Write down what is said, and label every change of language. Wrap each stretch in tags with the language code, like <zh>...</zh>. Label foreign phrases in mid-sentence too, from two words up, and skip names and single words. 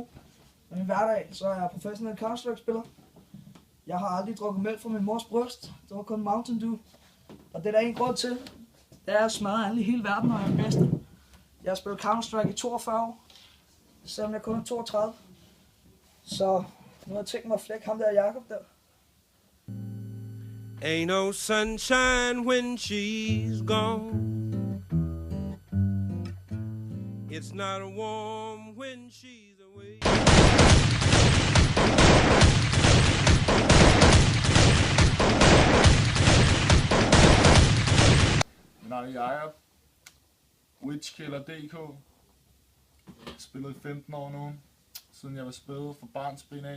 <da>Men i hverdag, så er jeg professionel Counter-Strike-spiller. Jeg har aldrig drukket mælk fra min mors bryst. Det var kun Mountain Dew. Og det er der en grund til. Det er at smadre alle i hele verden, og jeg er den bedste. Jeg har spillet Counter-Strike i 42 år. Selvom jeg kun er 32. Så nu har jeg tænkt mig at flække ham der Jakob der.</da> <en>Ain't no sunshine when she's gone. It's not warm when she's away.</en> <da>Mit navn er Jakob. Witchkiller.dk. Spillet i 15 år nu, siden jeg var spillet fra barnsben af.</da>